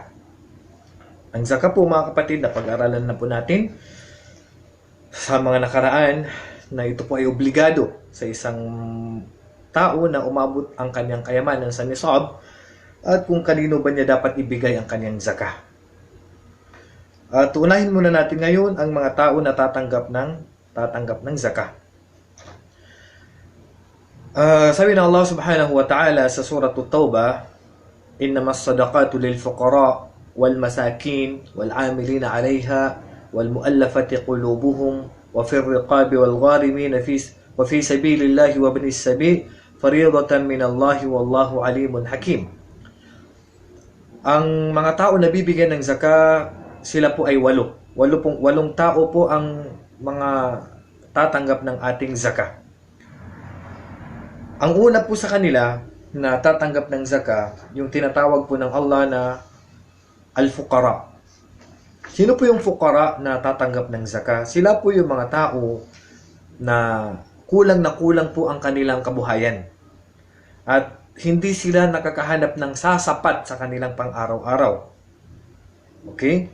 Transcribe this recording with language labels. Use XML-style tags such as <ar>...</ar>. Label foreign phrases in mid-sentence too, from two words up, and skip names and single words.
<tl>Ang zakah po mga kapatid, na pag-aralan na po natin sa mga nakaraan na ito po ay obligado sa isang tao na umabot ang kanyang kayamanan sa nisab at kung kanino ba niya dapat ibigay ang kanyang zakah. At unahin muna natin ngayon ang mga tao na tatanggap ng zakah. Sabi ng Allah</tl> <ar>سبحانه وتعالى</ar> <tl>sa surah At-Tawbah,</tl> <ar>إنما الصدقات للفقراء والمساكين والعاملين عليها والمؤلفة قلوبهم وفي الرقاب والغارمين وفي سبيل الله وابن السبيل فريضة من الله والله عليم حكيم.</ar> <tl>Ang mga tao na bibigyan ng zakah, sila po ay walong tao po ang mga tatanggap ng ating zakah. Ang una po sa kanila na tatanggap ng zakah, yung tinatawag po ng Allah na al-fuqara. Sino po yung fuqara na tatanggap ng zakah? Sila po yung mga tao na kulang po ang kanilang kabuhayan. At hindi sila nakakahanap ng sasapat sa kanilang pang-araw-araw. Okay?</tl>